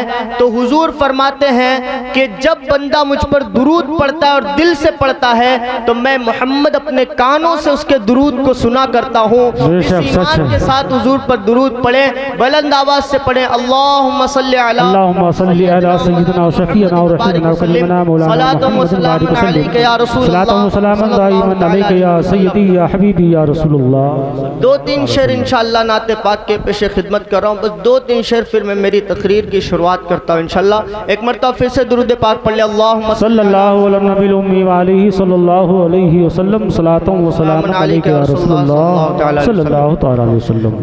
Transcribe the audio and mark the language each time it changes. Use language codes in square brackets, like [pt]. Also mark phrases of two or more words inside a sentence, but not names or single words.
[ur] تو حضور فرماتے ہیں کہ جب بندہ مجھ پر درود پڑھتا ہے اور دل سے پڑھتا ہے تو میں محمد اپنے کانوں سے اس کے درود کو سنا کرتا ہوں۔ اس ایمان کے ساتھ حضور پر درود پڑھیں، بلند آواز سے پڑھیں، [ar] اللہم صلی علی سیدنا و شفیعنا و رحمنا و کلمنا مولانا محمد سلام علیک یا رسول صلاۃ و سلام دائما علیک یا سیدی یا حبیبی یا رسول اللہ۔ [ur] دو تین شعر انشاءاللہ نعت پاک کے پیش خدمت کر رہا ہوں، بس دو تین شعر پھر میں میری تقریر کی شروعات کرتا ہوں انشاءاللہ۔ ایک مرتبہ پھر سے درود پاک پڑھ لیں، اللہم [ar] صلی اللہ علی النبی الامی وعلیہ صلی اللہ علیہ وسلم، صلاۃ و سلام علیک یا رسول اللہ صلی اللہ تعالی علیہ وسلم۔